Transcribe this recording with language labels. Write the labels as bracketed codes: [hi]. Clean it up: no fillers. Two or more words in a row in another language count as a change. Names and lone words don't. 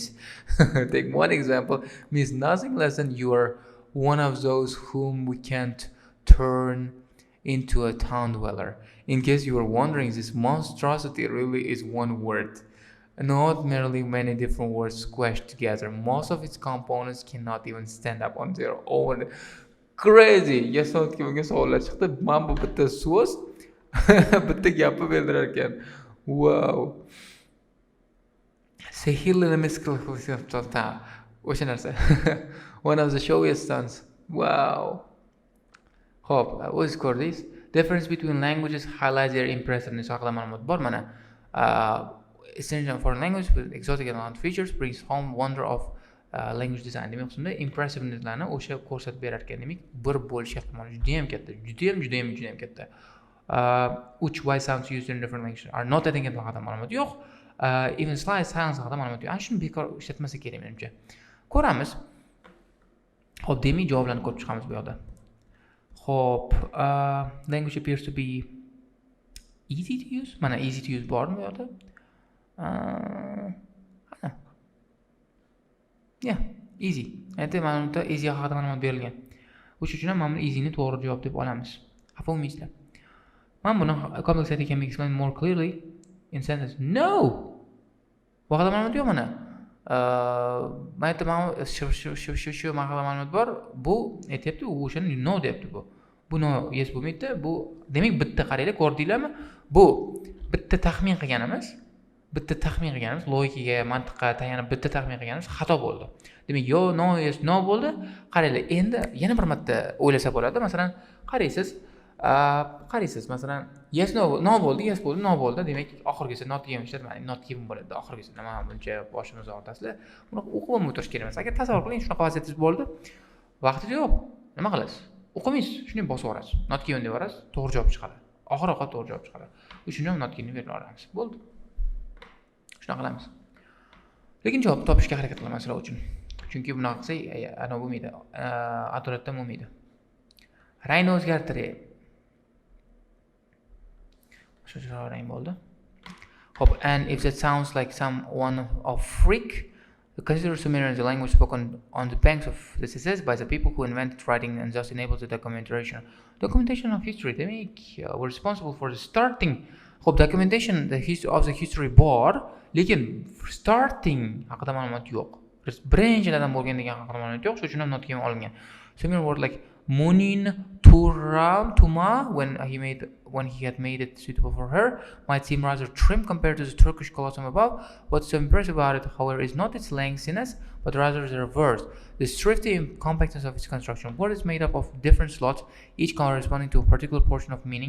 [en] Take one example, means nothing less than you are one of those whom we can't turn into a town dweller. In case you were wondering, this monstrosity really is one word. Not merely many different words squashed together. Most of its components cannot even stand up on their own. Crazy! [uz] Yasotga savollar chiqdi. Men bu bitta so'z, bitta gapni bildirar ekan. Wow! Sehrli miskilta. O'sha narsa. [en] One of the showiest stunts. Wow! [uz] Xo'p, o'z ko'rdingiz. [en] Difference between languages highlights their impressiveness [uz] haqida ma'lumot bor mana. [en] Essential foreign language with exotic and outlandish features brings home wonder of language design. [uz] Demak, shunda impressivenesslarni o'sha ko'rsatib berar ekan. Demak, bir bo'lish ehtimoli juda ham katta. Juda ham katta. [en] which y sounds used in different languages are not [uz] degan haqida ma'lumot yo'q. [en] Even slide silence [uz] haqida ma'lumot yo'q. Ana shuni bekor ishlatmasa kerak menimcha. Ko'ramiz. Xo'p, demak javoblarni ko'rib chiqamiz bu yoqda. Xo'p, [en] language appears to be easy to use. [uz] Mana [en] easy to use [uz] bormi bu yoqda? [en] Yeah, easy. [uz] Endi mana bunda easy haqida ma'lumot berilgan. O'sha uchun ham mana buni easy ni to'g'ri javob deb olamiz. Xafa bo'lmaysizlar. Mana buni [en] complex idea can be explained more clearly in sentence. No. [uz] Bu haqida ma'lumot yo'q mana. Mana shu ma'lumot bor. Bu aytayapti, u o'shani no deyapti bu. Bu [en] no yes [uz] bo'lmaydi. Bu demak bitta qaranglar, ko'rdinglarmi? Bu bitta taxmin qilganimiz, logikaga, mantiqqa tayanib bitta taxmin qilganimiz xato bo'ldi. Demak, yo [en] no yes no [uz] bo'ldi. Qaranglar, endi yana bir marta o'ylasa bo'ladi. Masalan, qaraysiz, masalan, [en] yes no [uz] bo'ldi, yes bo'ldi, no bo'ldi. Demak, oxirgisi not degan ishlatmang, [en] not given [uz] bo'ladi. Oxirgisi nima buncha boshimizni og'ritasizlar. Buni o'qib o'tirish kerak emas. Agar tasavvur qiling, shunaqa vaziyatingiz bo'ldi, vaqtingiz yo'q. Nima qilasiz? O'qimaysiz, shuni bosib yuborasiz. [en] Not given [uz] deb yuborasiz, to'g'ri javob chiqadi. Oxir-oqibat to'g'ri javob chiqadi. Uchinchi [en] not given [uz] berib yuboramiz. Bo'ldi. Shunaqa qilamiz. Lekin javob topishga harakat qilaman sizlar uchun. Chunki bunaqa qilsak, ana bo'lmaydi. Adressda bo'lmaydi. Rangni o'zgartiring. Shuncha rang bo'ldi. Hop, [en] and if that sounds like someone of freak, consider Sumerian as a language spoken on the banks of the Tigris by the people who invented writing and thus enabled the documentation of history. They were responsible for the starting. [uz] Hop, [en] documentation of the history [uz] bor, lekin starting haqida ma'lumot yo'q. Birinchilardan bo'lgan degan haqida ma'lumot yo'q, shuning uchun ham [en] not given [uz] olingan. [en] Similar word like Munin Tuma when he had made it suitable for her might seem rather trim compared to the Turkish colossum above. What's so impressive about it, however, is not its lengthiness, but rather the reverse. The thrifty compactness of its construction. Word is made up of different slots, each corresponding to a particular portion of meaning.